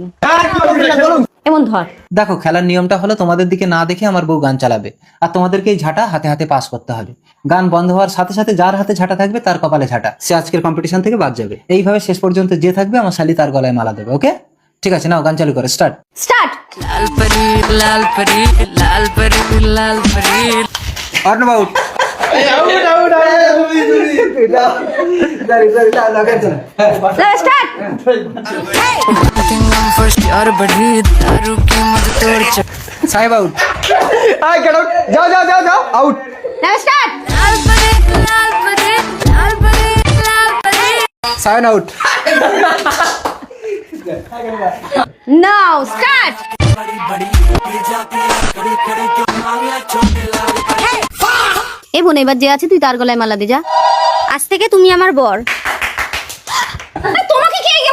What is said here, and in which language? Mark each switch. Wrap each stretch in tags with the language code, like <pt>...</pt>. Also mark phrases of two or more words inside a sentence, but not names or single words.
<bn>এমন ধর। দেখো, খেলার নিয়মটা হলো তোমাদের দিকে না দেখে আমার বউ গান চালাবে, আর তোমাদেরকে এই ঝাঁটা হাতে হাতে পাস করতে হবে। গান বন্ধ হওয়ার সাথে সাথে যার হাতে ঝাঁটা থাকবে তার কপালে ঝাঁটা, সে আজকের কম্পিটিশন থেকে বাদ যাবে। এইভাবে শেষ পর্যন্ত যে থাকবে আমার শালি তার গলায় মালা দেবে। ওকে, ঠিক আছে, নাও গান চালু করো, স্টার্ট। স্টার্ট।</bn> <hi>लाल परी लाल परी लाल परी लाल परी</hi> <bn>अर्नब आउट। স্টার্ট।</bn> <hi>हम फर्स्ट और बढ़ी दारू की मत तोड़ चक</hi> <bn>साहेब आउट। আউট। স্টার্ট।</bn> <hi>लाल परी लाल परी लाल परी लाल परी</hi> <bn>सायन आउट। নাও স্টার্ট। এই বোন, এবার যে আছে তুই তার গলায় মালা দে যা। আজ থেকে তুমি আমার বর। তোমাকে কে গেম খেলতে বলেছে?</bn>